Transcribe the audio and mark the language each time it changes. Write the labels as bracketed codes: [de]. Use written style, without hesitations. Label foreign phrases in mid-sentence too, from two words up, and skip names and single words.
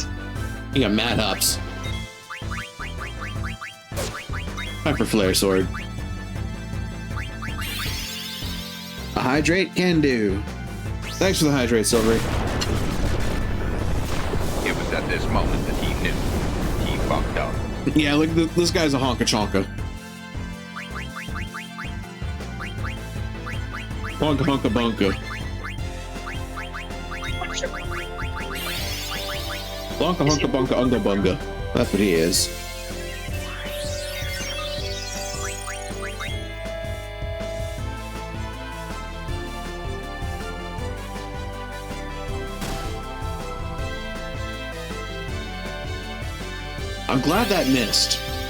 [en] You got mad hops. Time for Flare Sword. A hydrate can do. Thanks for the hydrate, Silvery. It was at this moment that he knew. He fucked up. Yeah, look, this guy's a honka chonka. Honka honka bunka. Bonka honka bunka unga bunga. That's what he is. I'm glad that missed.